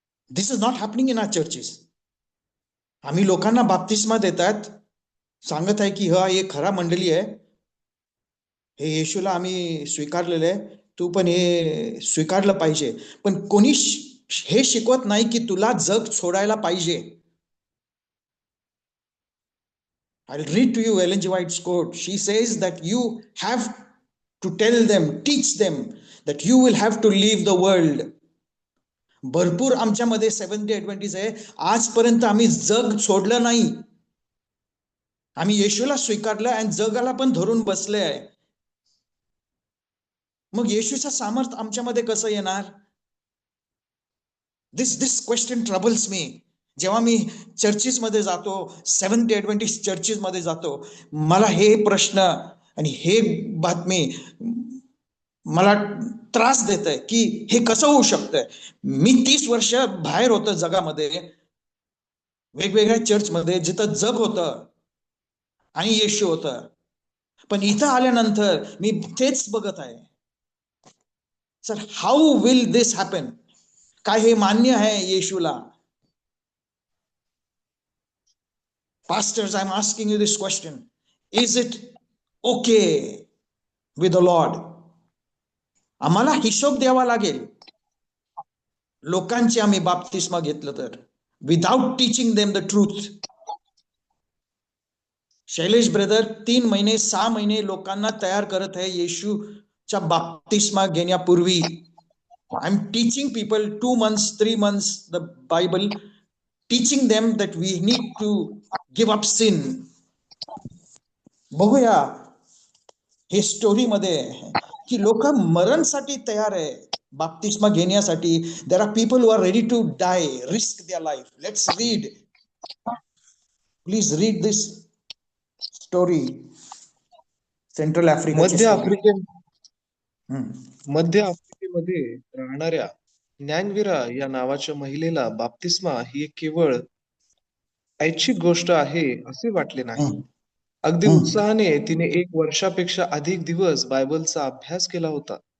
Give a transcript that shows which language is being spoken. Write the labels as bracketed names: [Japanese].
[English] This is not happening in our churches. [Marathi] आम्ही लोकांना बाप्तिस्मा देतात, सांगत आहे की हा एक खरा मंडळी आहे, हे येशूला आम्ही स्वीकारलेलं आहे, तू पण हे स्वीकारलं पाहिजे. पण कोणी हे शिकवत नाही की तुला जग सोडायला पाहिजे. [English] I'll read to you Ellen G. White's quote. She says that you have to tell them, teach them that you will have to leave the world. [Marathi] भरपूर आमच्यामध्ये सेव्हन्थ डे ॲडव्हेंटिस्ट आहे, आजपर्यंत आम्ही जग सोडलं नाही. आम्ही येशूला स्वीकारलं आणि जगाला पण धरून बसले आहे. मग येशूचं सामर्थ्य आमच्यामध्ये कसं येणार? [English] This question troubles me. [Marathi] जेव्हा मी चर्चेस मध्ये जातो, सेव्हन्थ डे ॲडव्हेंटिस्ट चर्चेस मध्ये जातो, मला हे प्रश्न आणि हे बातमी मला त्रास देत आहे की हे कसं होऊ शकतंय. मी 30 वर्ष बाहेर होतं जगामध्ये, वेगवेगळ्या चर्चमध्ये, जिथं जग होतं आणि येशू होतं, पण इथं आल्यानंतर मी तेच बघत आहे. Sir, [English] How will this happen? [Marathi] काय हे मान्य आहे येशूला? [English] Pastors, I'm asking you this question. Is it okay with the Lord? [Marathi] आम्हाला हिशोब द्यावा लागेल लोकांची आम्ही बाप्तिस्मा घेतलं तर, [English] Without teaching them the truth. [Marathi] Shailesh brother 3 महिने 6 महिने लोकांना तयार करत आहे येशू च्या बाप्तिस्मा घेण्यापूर्वी [English] I am teaching people 2 months 3 months the Bible, teaching them that we need to give up sin. [Marathi] बघूया हे स्टोरीमध्ये की लोक मरणसाठी तयार आहे बाप्तिस्मा घेण्यासाठी. [English] There are people who are ready to die, risk their life. Let's read, please read this story. [Marathi] Central आफ्रिकाची मध्य story. आफ्रिके मध्य आफ्रिकेमध्ये राहणाऱ्या न्यानविरा या नावाच्या महिलेला बाप्तिस्मा ही एक केवळ ऐच्छिक गोष्ट आहे असे वाटले नाही. अगदी उत्साहाने तिने 1 वर्षापेक्षा अधिक दिवस बायबलचा अभ्यास केला होता.